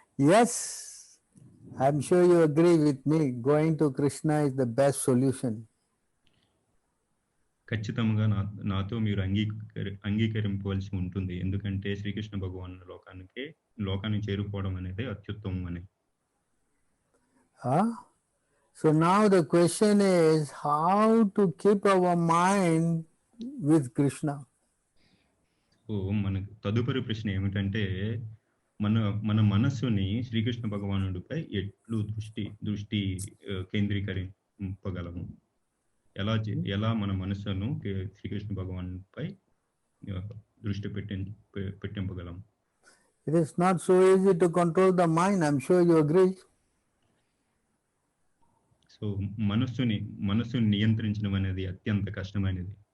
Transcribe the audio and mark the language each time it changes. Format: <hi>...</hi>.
<en>Yes, I'm sure you agree with me. Going to Krishna is the best solution.</en> <te>ఖచ్చితంగా నాతో మీరు అంగీకరింపవలసి ఉంటుంది. ఎందుకంటే శ్రీకృష్ణ భగవాన్ లోకాన్ని చేరుకోవడం అనేది అత్యుత్తమం అని.</te> <en>So now the question is how to keep our mind with Krishna.</en> <te>So మనకు తదుపరి ప్రశ్న ఏమిటంటే మన మనస్సుని శ్రీకృష్ణ భగవానుడిపై ఎట్లు దృష్టి కేంద్రీకరింపగలము, ఎలా మన మనస్సును శ్రీకృష్ణ భగవానుడిపై దృష్టి పెట్టింపగలము.</te> <en>It is not so easy to control the mind. I'm sure you agree.</en> <te>So మనస్సుని నియంత్రించడం అనేది అత్యంత కష్టమైనది.</te>